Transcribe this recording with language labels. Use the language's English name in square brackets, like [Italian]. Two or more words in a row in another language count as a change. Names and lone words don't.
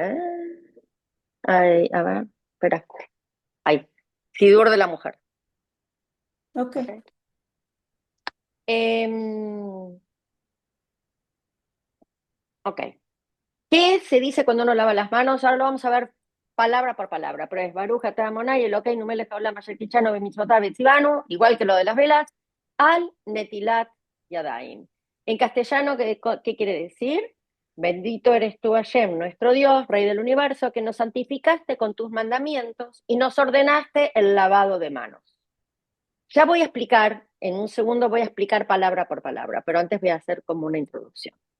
[Spanish] Ahí, a ver, espera. Ahí. Sidur de la mujer. Ok, ¿Okay? Em, ok. ¿Qué se dice cuando uno lava las manos? Ahora lo vamos a ver palabra por palabra, pero es [Hebrew] ברוך אתה אדוני אלוקינו מלך העולם אשר קדשנו במצותיו וצונו, [Spanish] igual que lo de las velas, [Hebrew] על נטילת ידים. [Spanish] En castellano, ¿qué quiere decir? Bendito eres tú, Hashem, nuestro Dios, Rey del universo, que nos santificaste con tus mandamientos y nos ordenaste el lavado de manos. Ya voy a explicar, en un segundo voy a explicar palabra por palabra, pero antes voy a hacer como una introducción.